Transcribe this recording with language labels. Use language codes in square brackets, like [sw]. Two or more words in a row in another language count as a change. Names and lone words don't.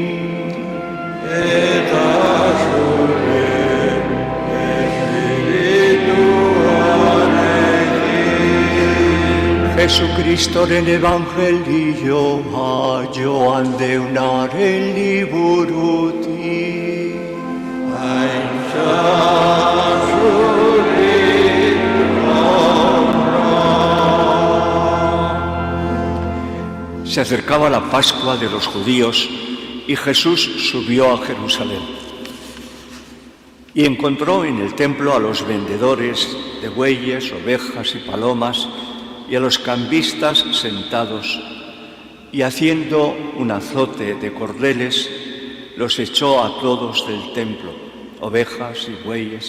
[eu] Eta zure espirituarekin. Jesucristoren evangelioa joan deunaren liburutik. Aintza zuri [es] Se acercaba la Pascua de los judíos y Jesús subió a Jerusalén. Y encontró en el templo a los vendedores de bueyes, ovejas y palomas, y a los cambistas sentados, y haciendo un azote de cordeles, los echó a todos del templo, ovejas y bueyes.